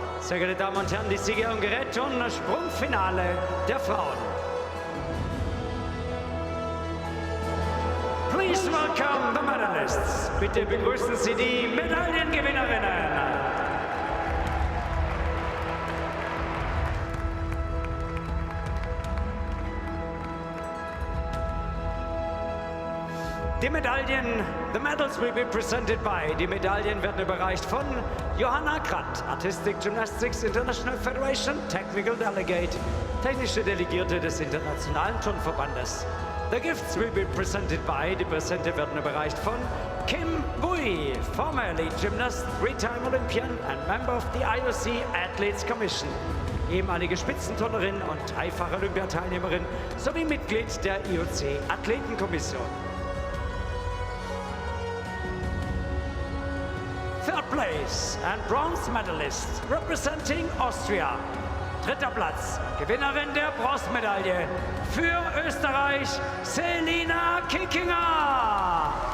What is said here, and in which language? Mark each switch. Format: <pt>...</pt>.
<de>Sehr geehrte Damen und Herren, die Sieger und Gerät und das Sprungfinale der Frauen.</de> <en>Please welcome the medalists.</en> <de>Bitte begrüßen Sie die Medaillengewinnerinnen. Die Medaillen,</de> <en>the medals will be presented by.</en> <de>Die Medaillen werden überreicht von Johanna Kratt, Artistic Gymnastics International Federation, Technical Delegate, technische Delegierte des Internationalen Turnverbandes.</de> <en>The gifts will be presented by.</en> <de>Die Präsente werden überreicht von Kim Bui,</de> <en>former elite gymnast, three-time Olympian and member of the IOC Athletes Commission,</en> <de>ehemalige Spitzenturnerin und dreifache Olympiateilnehmerin sowie Mitglied der IOC Athletenkommission.</de> <en>Third place and bronze medalist representing Austria.</en> <de>Dritter Platz, Gewinnerin der Bronzemedaille für Österreich, Selina Kickinger.</de>